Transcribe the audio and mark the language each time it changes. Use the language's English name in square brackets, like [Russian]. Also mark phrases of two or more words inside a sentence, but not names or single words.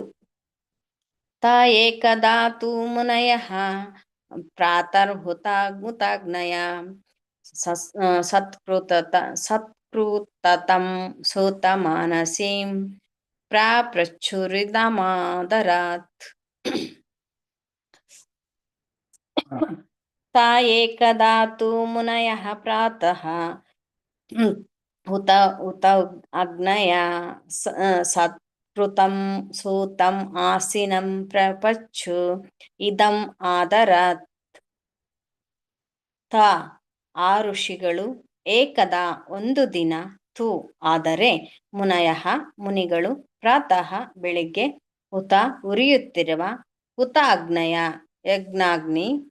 [Sanskrit] ತ ಏಕಧಾತು ಮುನಯಃ ಪ್ರಾತರ್ಹುತಾಗ್ನುತಾಗ್ನಯ ಸತ್ಕೃತತಂ ಸೂತ ಮಾನಸೀಂ ಪ್ರಾಪ್ರಚುರಿದಮಾದರಾತ್ ತಾ ಏಕದಾ ತು ಮುನಯಃ ಪ್ರಾತಃ ಉತ ಉತ ಅಗ್ನಯ ಸತ್ಕೃತಂ ಸೂತಂ ಆಸೀನಂ ಪ್ರಪಚ್ಚು ಇದಂ ಆದರಾತ್ [Kannada] ತ ಆ ಋಷಿಗಳು ಏಕದ ಒಂದು ದಿನ ತು ಆದರೆ ಮುನಯಃ ಮುನಿಗಳು ಪ್ರಾತಃ ಬೆಳಿಗ್ಗೆ ಹುತ ಉರಿಯುತ್ತಿರುವ [Sanskrit] ಹುತ ಅಗ್ನಯ [Kannada] ಯಜ್ಞಾಗ್ನಿ